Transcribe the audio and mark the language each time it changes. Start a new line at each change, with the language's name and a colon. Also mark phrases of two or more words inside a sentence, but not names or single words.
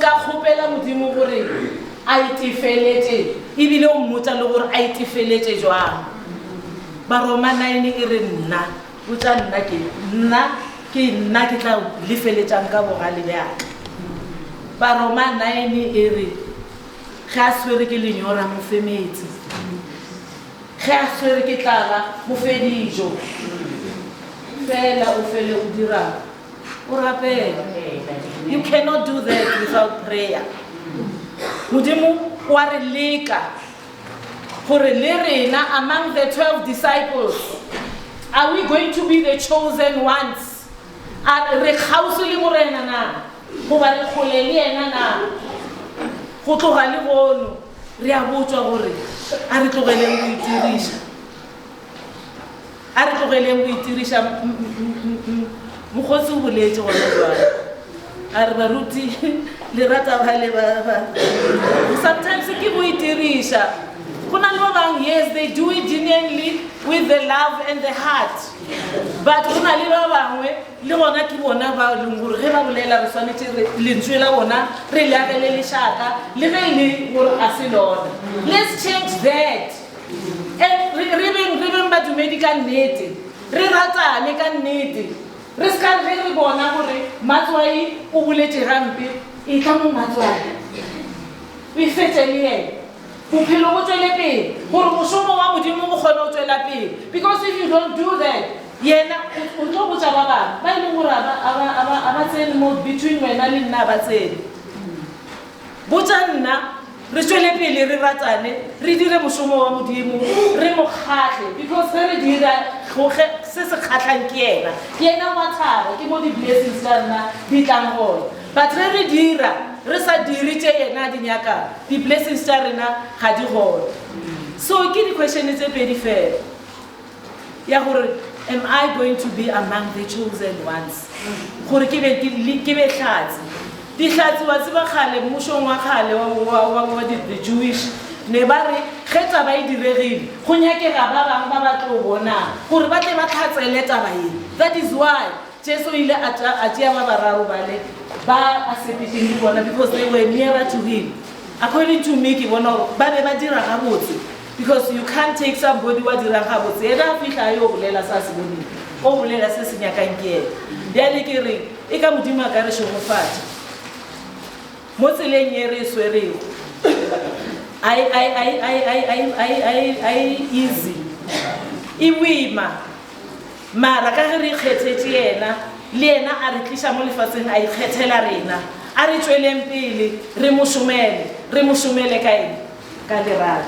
Northern Sotho: ka kgopela modimo gore a itefeletse ebile o mmotsa le gore a itefeletse jwang Baroma 9 e re nna o tša nna ke tla lefeletsang ka bogale bjaka Baroma 9 e re ge a swere ke lenyora mofe metsi ge a swere ke tlala mofe dijo fela o fele o dirang o rapela.
English: You cannot do that without prayer.
Northern Sotho: Modimo wa re leka gore le rena
English: among the 12 disciples, are we going to be the chosen ones?
Northern Sotho: Re kgausi le morena na goba re kgole le ena na go tloga le gono re a botswa gore a re tlogeleng go itiriša mokgotsi o boletse gona jwale a re baruti le rata ba le ba sometimes ke go itiriša go na le ba bang
English: yes they do it genuinely with the love and the heart
Northern Sotho: but go na le ba bangwe le gona ke bona ba leng gore ge ba bolela re swanetse lentswe la bona re le agele lešaka le ge le gore a se lona.
English: Let's change that and
Northern Sotho: re beng badumedi ka nnete re ratane ka nnete re ska re bona gore matswai o boletse gampe e tla mo matswai o ifetse le ene bophelo bo tswele pele gore mošomo wa modimo go kgone o tswela pele
English: because if you don't do that
Northern Sotho: yena o tlo botsa ba bangwe ba e leng gore a ba tsene mo between wena le nna ba tsene botsa nna re tswele pele re ratane re dire mošomo wa modimo re mo kgatlhe because ge re dira se se kgatlhang ke yena wa thaba ke mo di-blessings ka nna di tlang gone but re dira re sa dire tše yena di nyaka di-blessings tša rena ga di gone. So ke di-question tse pedi fela ya gore
English: am I going to be among the chosen ones
Northern Sotho: gore ke be hlatsi dihlatsi wa tseba kgale mmušong wa kgale wa
English: the Jewish
Northern Sotho: ne ba re ge taba e diregile go nyakega ba bangwe ba ba tlo bona gore ba tle ba tlhatsele taba e.
English: That is why
Northern Sotho: Jesu ile a tšea ba bararo bale ba a sepetšeng le bona
English: because they were nearer to him. According to me
Northern Sotho: ke bona gore ba be ba dira gabotse
English: because you can't take somebody
Northern Sotho: wa dirang gabotse ena a fitlha yo o bolela sa se boneng o bolela se se nyakang ke ena bjale ke re e ka modimo a ka re šomofatša mo tseleng ye re swerego I easy e boima mara ka ge re ikgethetše yena le yena a re tliša mo lefatsheng a ikgethela rena a re tsweleng pele re mošomele ka ene ka lerato.